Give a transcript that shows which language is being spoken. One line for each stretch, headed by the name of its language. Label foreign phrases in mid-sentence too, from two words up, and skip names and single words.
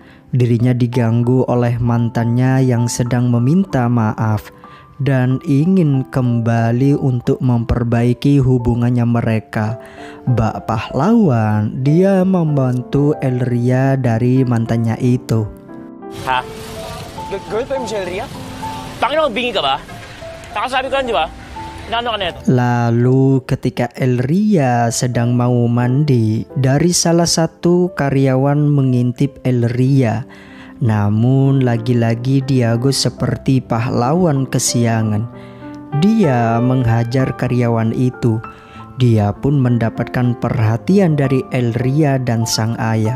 Indonesian: Dirinya diganggu oleh mantannya yang sedang meminta maaf dan ingin kembali untuk memperbaiki hubungannya mereka. Bak pahlawan, dia membantu Elria dari mantannya itu.
Filipino: Ha? Girlfriend mo si Elria? Tangin mo, bingi ka ba? Nakasabi ka lang, di ba? Inaano ka na ito?
Indonesian: Lalu ketika Elria sedang mau mandi, dari salah satu karyawan mengintip Elria. Namun lagi-lagi Diago seperti pahlawan kesiangan. Dia menghajar karyawan itu. Dia pun mendapatkan perhatian dari Elria dan sang ayah.